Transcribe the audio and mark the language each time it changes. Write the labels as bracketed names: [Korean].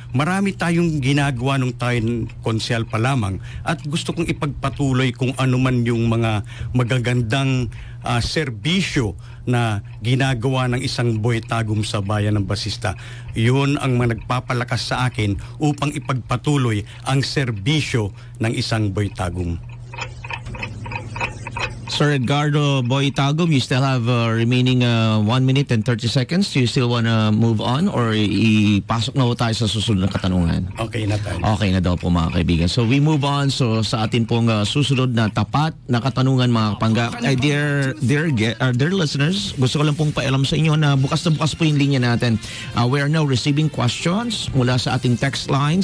[Filipino] Marami tayong ginagawa nung tayo konsehal pa lamang at gusto kong ipagpatuloy kung ano man yung mga magagandang serbisyo na ginagawa ng isang Boy Tagum sa bayan ng Basista. Yun ang nagpapalakas sa akin upang ipagpatuloy ang serbisyo ng isang Boy Tagum. [English] Sir Edgardo Boy Tagum, you still have remaining 1 minute and 30 seconds. Do you still want to move on or [Filipino] ipasok na ho tayo sa susunod na katanungan? Okay na tayo. Okay na daw po mga kaibigan. [English] So we move on [Filipino] sa atin pong susunod na tapat na katanungan mga kapangga. [English] Dear listeners, [Filipino] gusto ko lang pong paalam sa inyo na bukas po yung linya natin. [English] We are now receiving questions [Filipino] mula sa ating [English] text line.